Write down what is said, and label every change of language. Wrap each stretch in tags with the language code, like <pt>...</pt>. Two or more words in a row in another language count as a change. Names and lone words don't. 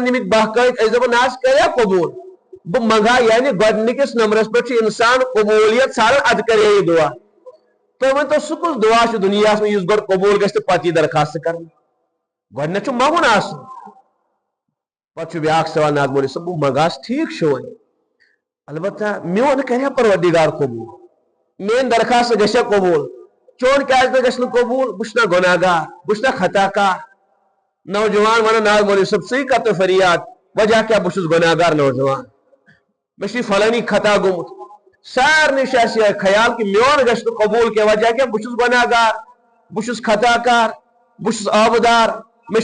<ks>نِمٕتۍ بہکٲوِتھ أسۍ دپان نہ حظ کریا قبول بہٕ منگہا یعنی گۄڈنِکِس نمبرس پٮ۪ٹھ چھُ انسان قبولیت ژھانڈان ادٕ کرے یہِ دعا تُہۍ ؤنتو سُہ کُس دعا چھُ دُنیاہس منٛز یُس گۄڈٕ قبول گژھِ تہٕ پتہٕ یی درخاست کرنہٕ گۄڈنیتھ چھُ منگُن آسُن پتہٕ چھُ بیاکھ سوال ناز مولوی صٲب بہٕ منگہس ٹھیٖک چھُ وۄنۍ البتہ میون کریا پروردگار قبول</ks> <ur>میری درخواست</ur> <ks>گژھِ قبول چون کیٛازِ گژھِ نہٕ قبول بہٕ چھُس نا گۄناہگار بہٕ چھُس نا خطا کار نوجوان ونان نہ مولوی صٲب ژٕے کر تہٕ فریاد وجہ کیٛاہ بہٕ چھُس گۄناہگار نوجوان مےٚ چھُ فلٲنی خطا گوٚمُت سارنٕے چھُ اَسہِ یہِ خیال کہِ میون گژھِ نہٕ قبول کینٛہہ وجہ کیٛاہ بہٕ چھُس گۄناہگار بہٕ چھُس خطا کار بہٕ چھُس آبدار مےٚ</ks>